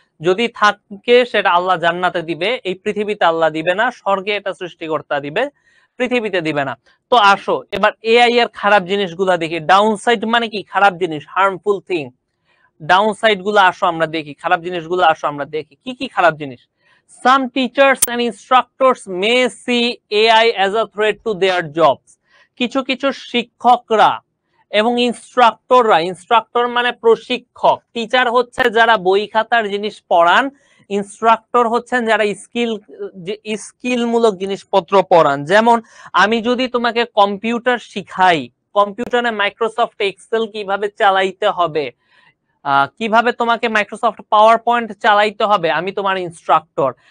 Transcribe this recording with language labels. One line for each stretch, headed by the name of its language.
Bangla: যদি থাকে সেটা আল্লাহ জান্নাতে দিবে, এই পৃথিবীতে আল্লাহ দিবে না, স্বর্গে এটা সৃষ্টিকর্তা দিবে, পৃথিবীতে দিবে না। তো আসো এবার এআই এর খারাপ জিনিসগুলা দেখি। ডাউনসাইড মানে কি? খারাপ জিনিস, হার্মফুল থিং। ডাউনসাইড গুলো আসো আমরা দেখি, খারাপ জিনিসগুলো আসো আমরা দেখি কি কি খারাপ জিনিস।
English: Some teachers and instructors may see AI as a threat to their jobs.
Bangla: কিছু কিছু শিক্ষকরা এবং ইনস্ট্রাক্টররা, ইনস্ট্রাক্টর মানে প্রশিক্ষক, টিচার হচ্ছে যারা বই খাতার জিনিস পড়ান, ইনস্ট্রাক্টর হচ্ছেন যারা স্কিলমূলক জিনিসপত্র পড়ান। যেমন আমি যদি তোমাকে কম্পিউটার শিখাই, কম্পিউটারে মাইক্রোসফট এক্সেল কিভাবে চালাইতে হবে, কিভাবে তোমাকে মাইক্রোসফট পাওয়ার পয়েন্ট চালাইতে হবে, আমি তোমার ইনস্ট্রাক্টর।